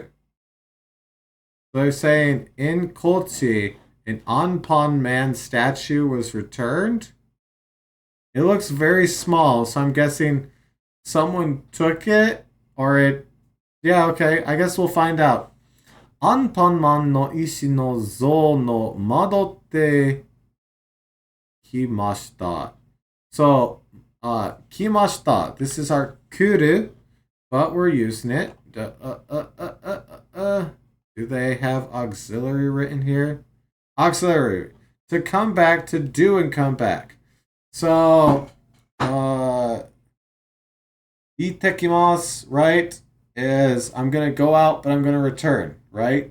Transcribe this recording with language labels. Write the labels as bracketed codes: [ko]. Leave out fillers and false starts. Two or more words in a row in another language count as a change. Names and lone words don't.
[en] So they're saying in Kochi, an Anpanman statue was returned. It looks very small, so I'm guessing someone took it or it. Yeah, okay, I guess we'll find out. [ja] Anpanman no ishi no zou no madotte kimashita. [en] So, kimashita. This is our kuru, but we're using it. Do they have auxiliary written here? Auxiliary. To come back, to do and come back. So, itekimasu, right, is I'm going to go out, but I'm going to return, right?